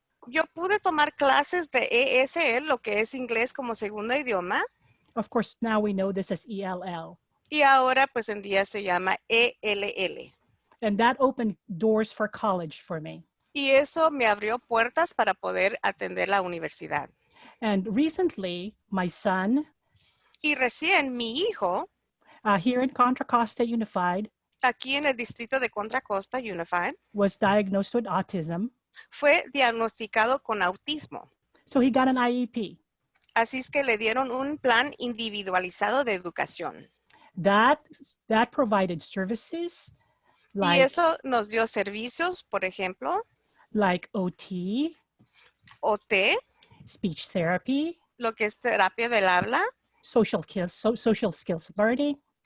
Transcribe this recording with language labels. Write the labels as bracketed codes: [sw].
[es] yo pude tomar clases de ESL, lo que es inglés como segundo idioma. [en] Of course, now we know this as ELL. [es] Y ahora, pues en día se llama ELL. [en] And that opened doors for college for me. [es] Y eso me abrió puertas para poder atender la universidad. [en] And recently, my son, [es] Y recién mi hijo, [en] here in Contra Costa Unified, [es] aquí en el distrito de Contra Costa Unified, [en] was diagnosed with autism. [es] fue diagnosticado con autismo. [en] So he got an IEP. [es] Así es que le dieron un plan individualizado de educación. [en] That provided services [es] Y [en] like, [es] eso nos dio servicios, por ejemplo, [en] like OT, [es] OT, [en] speech therapy, [es] lo que es terapia del habla, [en] social skills learning,